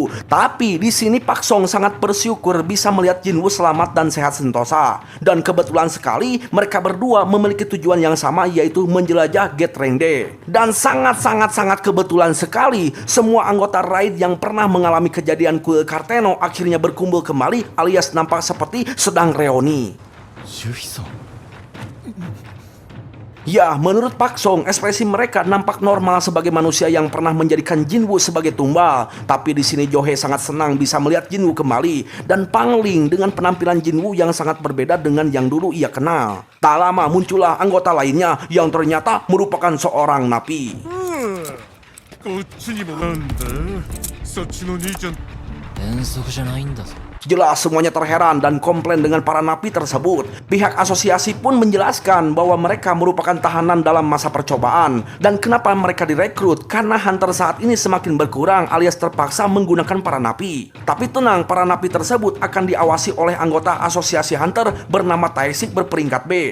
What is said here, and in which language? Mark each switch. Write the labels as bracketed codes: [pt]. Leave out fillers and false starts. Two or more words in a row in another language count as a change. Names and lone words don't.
[id] Tapi di sini Pak Song sangat bersyukur bisa melihat Jinwoo selamat dan sehat sentosa. Dan kebetulan sekali kembali, mereka berdua memiliki tujuan yang sama, yaitu menjelajah Gate Rende. Dan sangat kebetulan sekali, semua anggota raid yang pernah mengalami kejadian kuil Karteno akhirnya berkumpul kembali, alias nampak seperti sedang reuni. [ja] ジュヒさん [id] Ya, menurut Pak Song, ekspresi mereka nampak normal sebagai manusia yang pernah menjadikan Jinwoo sebagai tumbal. Tapi di sini Johei sangat senang bisa melihat Jinwoo kembali, dan Pangling dengan penampilan Jinwoo yang sangat berbeda dengan yang dulu ia kenal. Tak lama muncullah anggota lainnya yang ternyata merupakan seorang napi. [ja] こっちにもなんだそっちの兄ちゃん遠足じゃないんだぞ [id] Jelas semuanya terheran dan komplain dengan para napi tersebut. Pihak asosiasi pun menjelaskan bahwa mereka merupakan tahanan dalam masa percobaan. Dan kenapa mereka direkrut? Karena hunter saat ini semakin berkurang alias terpaksa menggunakan para napi. Tapi tenang, para napi tersebut akan diawasi oleh anggota asosiasi hunter bernama Taesik berperingkat B.